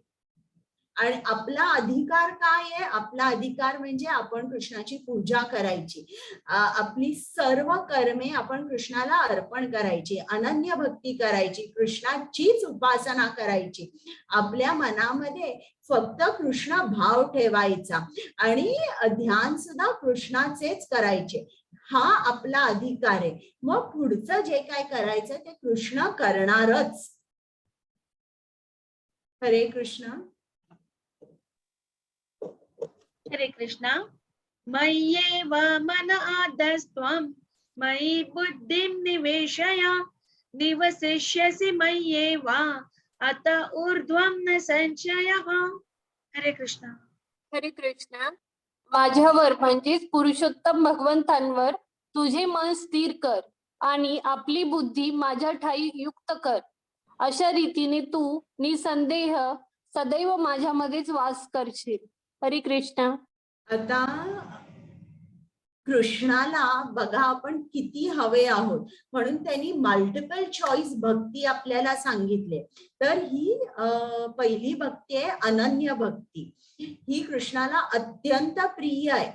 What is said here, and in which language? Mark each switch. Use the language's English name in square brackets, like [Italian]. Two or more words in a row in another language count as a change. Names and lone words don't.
[Marathi] आणि आपला अधिकार काय आहे, आपला अधिकार म्हणजे आपण कृष्णाची पूजा करायची, आपली सर्व कर्मे आपण कृष्णाला अर्पण करायची, अनन्य भक्ती करायची, कृष्णाचीच उपासना करायची, आपल्या मनामध्ये फक्त कृष्ण भाव ठेवायचा आणि ध्यान सुद्धा कृष्णाचेच करायचे। हा आपला अधिकार आहे। मग पुढचं जे काय करायचं ते कृष्ण करणारच। हरे कृष्ण. हरे कृष्णा. [Sanskrit] मय्येव मन आदस्त्वं मयि बुद्धिं निवेशय निवसिष्यसि मय्येव अत ऊर्ध्वं न संशयः. [Marathi] हरे कृष्णा. हरे कृष्ण. माझ्यावर म्हणजेच पुरुषोत्तम भगवंतांवर तुझे मन स्थिर कर आणि आपली बुद्धी माझ्या ठाई युक्त कर। अशा रीतीने तू निसंदेह सदैव माझ्यामध्येच वास करशील। हरे कृष्ण. आता कृष्णाला बघा आपण किती हवे आहोत, म्हणून त्यांनी [English] multiple choice [Marathi] भक्ती आपल्याला सांगितले। तर ही पहिली भक्ती आहे अनन्य भक्ती, ही कृष्णाला अत्यंत प्रिय आहे।